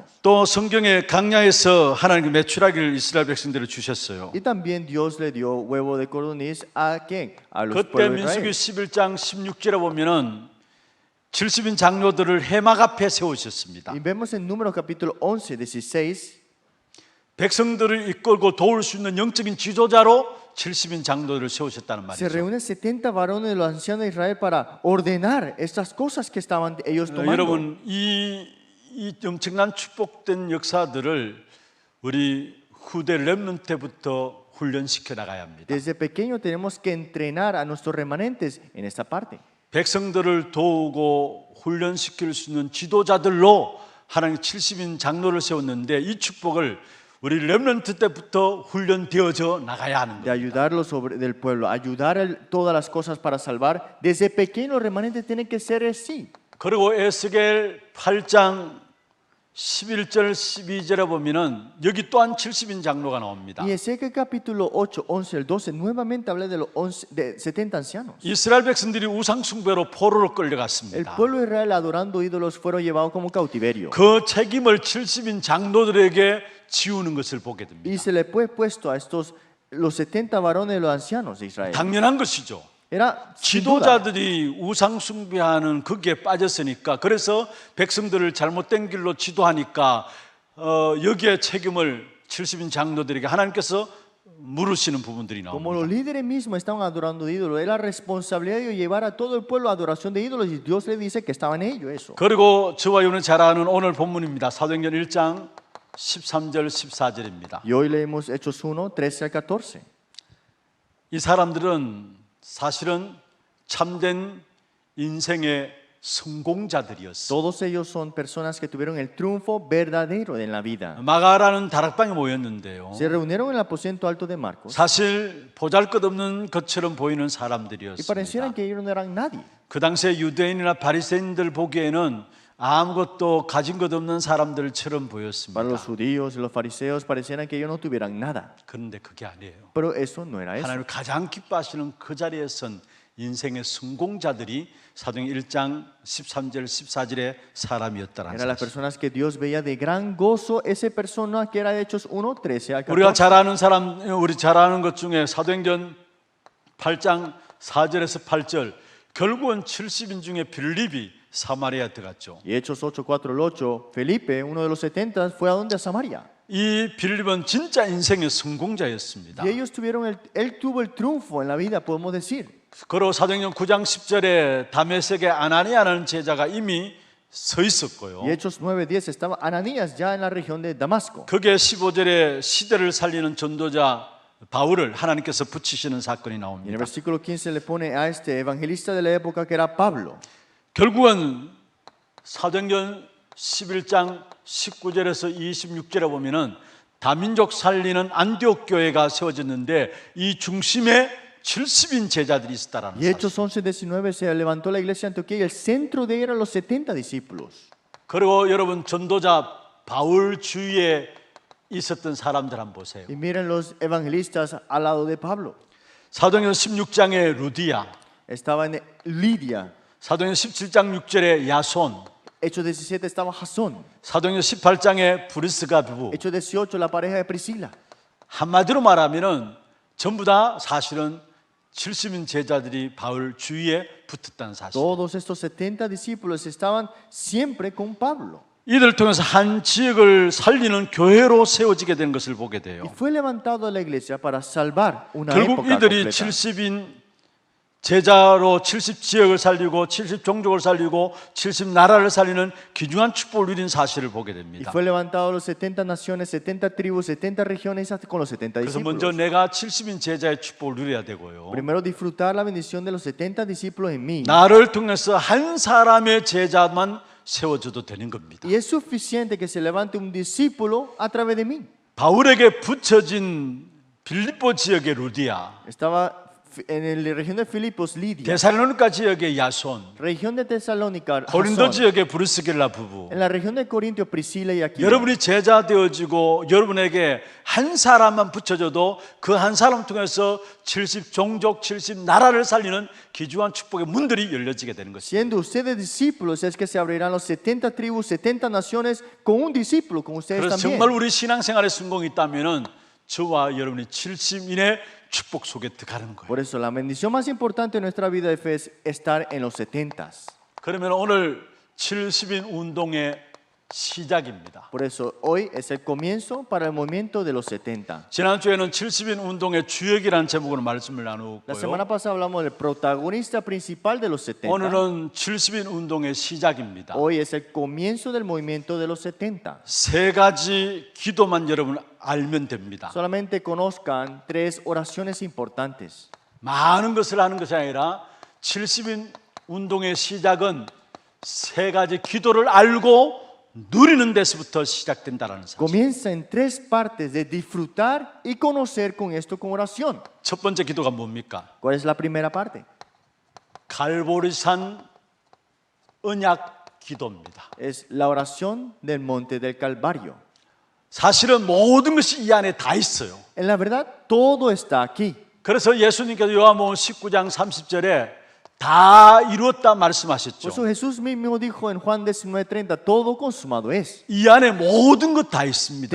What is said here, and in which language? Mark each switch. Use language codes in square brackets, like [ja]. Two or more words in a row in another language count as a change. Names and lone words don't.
[ko] 또 성경의 강야에서 하나님께 메추라기를 이스라엘 백성들을 주셨어요. [es] Y también Dios le dio huevo de codorniz a quién? A los [ko] 그때 [es] pueblos de [ko] 민수기 [es] Israel. [ko] 11장 16절에 보면은 70인 장로들을 해막 앞에 세우셨습니다. [es] Y vemos en Números capítulo 11, 16, [ko] 백성들을 이끌고 도울 수 있는 영적인 지도자로 70인 장로들을 세우셨다는 [es] se [ko] 말이죠. [es] reúnen 70 varones de los ancianos de Israel para ordenar estas cosas que estaban ellos tomando. [ko] 여러분 이 엄청난 축복된 역사들을 우리 후대 렘넌트 때부터 훈련시켜 나가야 합니다. [es] Desde pequeño tenemos que entrenar a nuestros remanentes en esta parte. [ko] 백성들을 도우고 훈련시킬 수 있는 지도자들로 하나님 70인 장로를 세웠는데 이 축복을 우리 렘넌트 때부터 훈련되어져 나가야 하는 [es] de [ko] 거예요. [es] ayudar los del pueblo, ayudar todas las cosas para salvar. Desde pequeños los remanentes tienen que ser así. [ko] 그리고 에스겔 8장 11절 12절에 보면은 여기 또한 70인 장로가 나옵니다. [es] Y Ezequiel capítulo 8, 11 al 12 nuevamente habla de los 70 ancianos. [ko] 이스라엘 백성들이 우상 숭배로 포로로 [es] El [ko] 끌려갔습니다. [es] pueblo de Israel adorando ídolos fueron llevados como cautiverio. [ko] 그 책임을 70인 장로들에게 지우는 것을 보게 됩니다. [es] Y se le fue puesto a estos, los 70 varones de los ancianos de Israel. [ko] 당연한 것이죠. [es] Era sin duda. [ko] 지도자들이 우상 숭배하는 거기에 빠졌으니까 그래서 백성들을 잘못된 길로 지도하니까 여기에 책임을 70인 장로들에게 하나님께서 물으시는 부분들이 [es] Como los [ko] 나옵니다. [es] líderes mismos estaban adorando ídolos, era responsabilidad de llevar a todo el pueblo a adoración de ídolos y Dios le dice que estaban ellos eso. [ko] 그리고 저와 여러분이 잘 아는 오늘 본문입니다. 사도행전 1장 13절 14절입니다. [es] Y hoy leemos Hechos 1, 13 al 14. [ko] 이 사람들은 사실은 참된 인생의 성공자들이었어. [es] Todos ellos son personas que tuvieron el triunfo verdadero en la vida. [ko] 마가라는 다락방에 모였는데요. [es] Se reunieron en el aposento alto de Marcos [ko] 사실 보잘것없는 것처럼 보이는 [es] y [ko] 사람들이었습니다. [es] parecieran que ellos no eran nadie. [ko] 그 당시에 유대인이나 바리새인들 보기에는 아무것도 가진 것 없는 사람들처럼 [es] Para los [ko] 보였습니다. [es] judíos y los fariseos parecieran que ellos no tuvieran nada. [ko] 그런데 그게 아니에요. [es] Pero eso no era eso. [ko] 하나님 가장 기뻐하시는 그 자리에 선 인생의 성공자들이 사도행전 1장 13절 14절의 사람이었다라는 [es] Eran las [ko] 사실. [es] personas que Dios veía de gran gozo. Esa persona que era de Hechos 1, 13 al [ko] 우리가 [es] 14. [ko] 잘 아는 사람, 우리 잘 아는 것 중에 사도행전 8장 4절에서 8절 결국은 70인 중에 빌립이 사마리아에 들어갔죠. [es] Y Hechos 8, 4 al 8, Felipe, uno de los 70, fue a donde? A Samaria. [ko] 이 빌립은 진짜 인생의 성공자였습니다. [es] Y ellos tuvieron él tuvo el triunfo en la vida, podemos decir. [ko] 그리고 사도행전 9장 10절에 다메섹의 아나니아라는 제자가 이미 서 있었고요. [es] Y Hechos 9, 10 estaba Ananías ya en la región de Damasco. [ko] 그게 15절에 시대를 살리는 전도자 바울을 하나님께서 붙이시는 사건이 [es] Y en el [ko] 나옵니다. [es] versículo 15 le pone a este evangelista de la época que era Pablo. [ko] 결국은 사도행전 11장 19절에서 26절에 보면은 다민족 살리는 안디옥 교회가 세워졌는데 이 중심에 70인 제자들이 있었다라는 [es] Y [ko] 사실. [es] Hechos 11, 19 se levantó la iglesia de Antioquía y el centro de ella eran los 70 discípulos. [ko] 그리고 여러분 전도자 바울 주위에 있었던 사람들 한번 보세요. [es] Y miren los evangelistas al lado de Pablo. [ko] 사도행전 16장에 루디아, [es] Estaba en Lidia. [ko] 사도행전 17장 6절에 야손, [es] Hechos 17 estaba Jasón. [ko] 사도행전 18장에 브리스가 부부. [es] Hechos 18 la pareja de Priscila. [ko] 한마디로 말하면은 전부 다 사실은 70인 제자들이 바울 주위에 붙었다는 사실. [es] Todos estos 70 discípulos estaban siempre con Pablo. [ko] 이들을 통해서 한 지역을 살리는 교회로 세워지게 된 것을 보게 [es] Y [ko] 돼요. [es] fue levantado la iglesia para salvar una [ko] 결국 [es] época [ko] 이들이 [es] completa. [ko] 70인 제자로 70 지역을 살리고 70 종족을 살리고 70 나라를 살리는 귀중한 축복을 누린 사실을 보게 [es] Y [ko] 됩니다. [es] fue levantado los 70 naciones, 70 tribus, 70 regiones hasta con los 70 [ko] 그래서 먼저 [es] discípulos. [ko] 내가 70인 제자의 축복을 누려야 되고요. [es] Primero disfrutar la bendición de los 70 discípulos en mí. [ko] 나를 통해서 한 사람의 제자만 세워져도 되는 겁니다. [es] Y es suficiente que se levante un discípulo a través de mí. [ko] 바울에게 붙여진 빌립보 지역의 루디아, [es] Estaba en la región de Filipos, Lidia. [ko] 데살로니가 지역의 야손, [es] Región de Tesalónica, [ko] 고린도 [es] Jasón. [ko] 지역의 브루스길라 부부. [es] En la región de Corintio, Priscila y Aquila. [ko] 여러분이 제자 되어지고 여러분에게 한 사람만 붙여줘도 그 한 사람 통해서 70 종족, 70 나라를 살리는 귀중한 축복의 문들이 열려지게 되는 것입니다. [es] Siendo ustedes discípulos, es que se abrirán los 70 tribus, 70 naciones con un discípulo, con ustedes [ko] 그래서 [es] también. [ko] 정말 우리 신앙생활에 성공이 있다면은 저와 여러분이 70인의 축복 속에 들어가는 거예요. [es] Por eso, la bendición más importante de nuestra vida de fe es estar en los 70s. [ko] 그러면 오늘 70인 운동의 시작입니다. [es] Por eso, hoy es el comienzo para el movimiento de los 70. [ko] 지난주에는 70인 운동의 주역이라는 제목으로 말씀을 [es] La [ko] 나누었고요. [es] semana pasada hablamos del protagonista principal de los 70. [ko] 오늘은 70인 운동의 시작입니다. [es] Hoy es el comienzo del movimiento de los 70. [ko] 세 가지 기도만 여러분 알면 됩니다. [es] Solamente conozcan 3 oraciones importantes. [ko] 많은 것을 하는 것이 아니라 70인 운동의 시작은 세 가지 기도를 알고 누리는 데서부터 시작된다라는 사실. [es] Comienza en tres partes de disfrutar y conocer con esto con oración. [ko] 첫 번째 기도가 뭡니까? [es] ¿Cuál es la primera parte? [ko] 갈보리산 언약 기도입니다. [es] Es la oración del monte del Calvario. [ko] 사실은 모든 것이 이 안에 다 있어요. [es] En la verdad, todo está aquí. [ko] 그래서 예수님께서 요한복음 19장 30절에 다 이루었다 말씀하셨죠. [es] Por eso Jesús mismo dijo en Juan 19:30, todo consumado es. [ko] 이 안에 모든 것 다 있습니다.